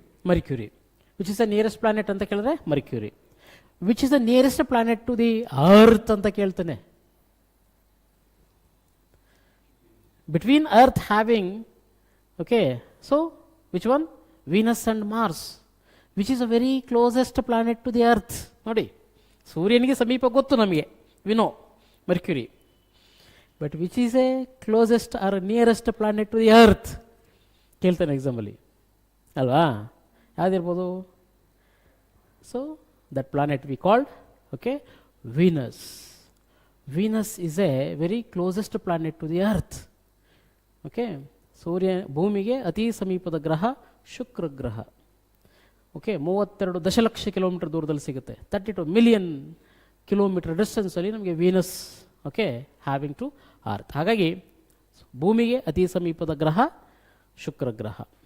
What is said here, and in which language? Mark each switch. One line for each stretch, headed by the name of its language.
English: Mercury. Which is the nearest planet
Kannada: ಅಂತ ಕೇಳಿದ್ರೆ
English: Mercury. Which is the nearest planet to the earth
Kannada: ಅಂತ ಕೇಳ್ತಾನೆ.
English: between earth having, okay, so which one? Venus and Mars, which is a very closest planet to the earth.
Kannada: ನೋಡಿ, ಸೂರ್ಯನಿಗೆ ಸಮೀಪ ಗೊತ್ತು ನಮಗೆ,
English: we know Mercury, but which is a closest or nearest planet to the earth
Kannada: ಕೇಳ್ತಾನೆ ಎಕ್ಸಾಮಲ್ಲಿ ಅಲ್ವಾ? ಯಾವುದಿರ್ಬೋದು?
English: So that planet we called, okay, Venus. Venus is a very closest planet to the earth.
Kannada: Okay, ಸೂರ್ಯ ಭೂಮಿಗೆ ಅತಿ ಸಮೀಪದ ಗ್ರಹ ಶುಕ್ರ ಗ್ರಹ. Okay, 32 ದಶಲಕ್ಷ kilometre ದೂರದಲ್ಲಿ ಸಿಗುತ್ತೆ. 32 ಮಿಲಿಯನ್ ಕಿಲೋಮೀಟರ್ ಡಿಸ್ಟೆನ್ಸಲ್ಲಿ ನಮಗೆ Venus, okay,
English: Having to earth.
Kannada: ಹಾಗಾಗಿ ಭೂಮಿಗೆ ಅತಿ ಸಮೀಪದ ಗ್ರಹ ಶುಕ್ರ ಗ್ರಹ.